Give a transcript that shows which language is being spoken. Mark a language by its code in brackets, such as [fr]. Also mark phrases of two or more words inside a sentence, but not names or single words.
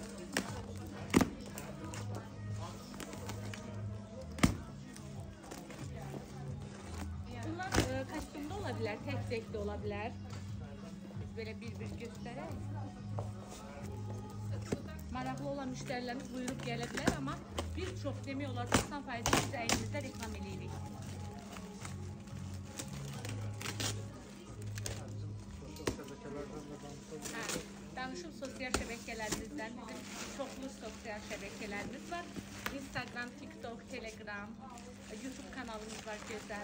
[tr] Bunlar kostümde olabilir, tek de olabilir. Biz böyle bir gösterelim. [az] Maraqlı [tr] olan müşterilerimiz buyurup gelebilir ama birçok [az] demək olar 90% biz əlinizdə reklam edirik. Danışım sosial şəbəkələrimizdən bizim çoxlu sosial şəbəkələrimiz var. Instagram, TikTok, Telegram, YouTube kanalımız var gözəl.